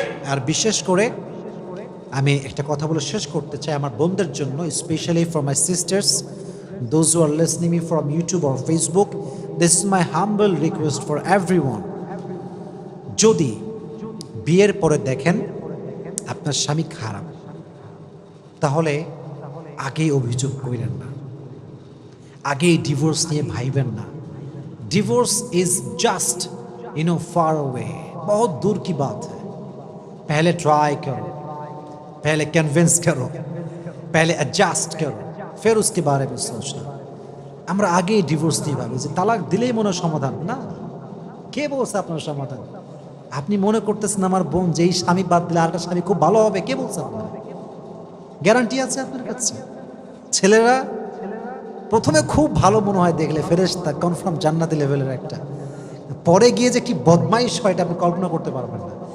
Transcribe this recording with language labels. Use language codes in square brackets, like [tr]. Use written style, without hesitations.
[bn] আর বিশেষ করে আমি একটা কথা বলে শেষ করতে চাই আমার বোনদের জন্য, [en] Specially for my sisters, those who are listening me from YouTube or Facebook, this is my humble request for everyone. [bn] যদি বিয়ের পরে দেখেন আপনার স্বামী খারাপ, তাহলে আগেই অভিযোগ করেন না, আগেই ডিভোর্স নিয়ে ভাইবেন না। [en] divorce is just far away, [hi] बहुत दूर की बात है। पहले ट्राई करो, पहले कन्विंस करो, पहले एडजस्ट करो, फिर उसके बारे में सोचना। [bn] আমরা আগেই ডিভোর্স দিয়ে ভাবি যে তালাক দিলেই মনে সমাধান। না, কে বলছে আপনার সমাধান? আপনি মনে করতেছেন আমার বোন যেই স্বামী বাদ দিলে আরেকটা স্বামী খুব ভালো হবে, কে বলছে আপনার? গ্যারান্টি আছে আপনার কাছে? ছেলেরা প্রথমে খুব ভালো মনে হয় দেখলে, ফেরেশতা, কনফার্ম জান্নাতি লেভেলের একটা, পরে গিয়ে যে কি বদমাইশ হয় এটা আপনি কল্পনা করতে পারবেন না।